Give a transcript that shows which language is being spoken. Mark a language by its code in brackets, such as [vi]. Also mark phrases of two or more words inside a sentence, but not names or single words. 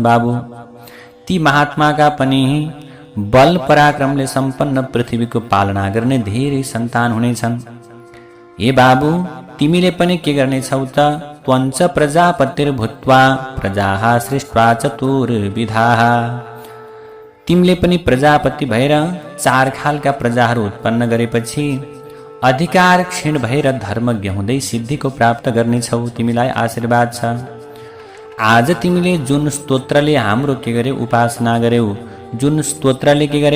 [ne] बाबु, ती महात्माका पनि बल पराक्रमले सम्पन्न पृथ्वीको पालना गर्ने धेरै सन्तान हुनेछन्। ए बाबु, तिमीले पनि के गर्नेछौ त? [sa] त्वञ्च प्रजापतिर्भूत्वा प्रजाः सृष्ट्वा चतुर्विधाः। [ne] तिमीले पनि प्रजापति भएर 4 खालका प्रजाहरू उत्पन्न गरेपछि अधिकार क्षीण भएर धर्मज्ञ हुँदै सिद्धिको प्राप्त गर्नेछौ। तिमीलाई आशीर्वाद छ। आज तिमीले जुन स्तोत्रले हाम्रो के गर्यौ? उपासना गर्यौ। जुन स्तोत्रले के गर्यौ?